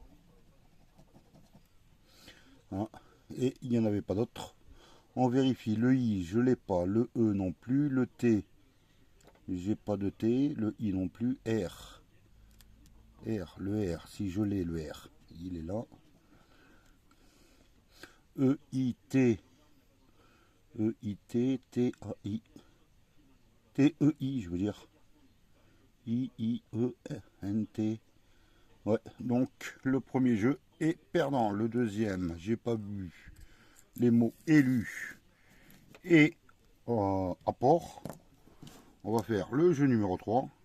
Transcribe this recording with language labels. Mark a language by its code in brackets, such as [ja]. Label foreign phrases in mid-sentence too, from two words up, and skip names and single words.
[fr] Ah, et il n'y en avait pas d'autres. On vérifie. Le I, je l'ai pas. Le E non plus. Le T, j'ai pas de T. Le I non plus. R. R, le R. Si je l'ai, le R, il est là. E, I, T. E, I, T. T, A, I. T, E, I, je veux dire. I, I, E, N, T. Ouais, donc le premier jeu est perdant. Le deuxième, j'ai pas vu les mots élus et apport. On va faire le jeu numéro 3.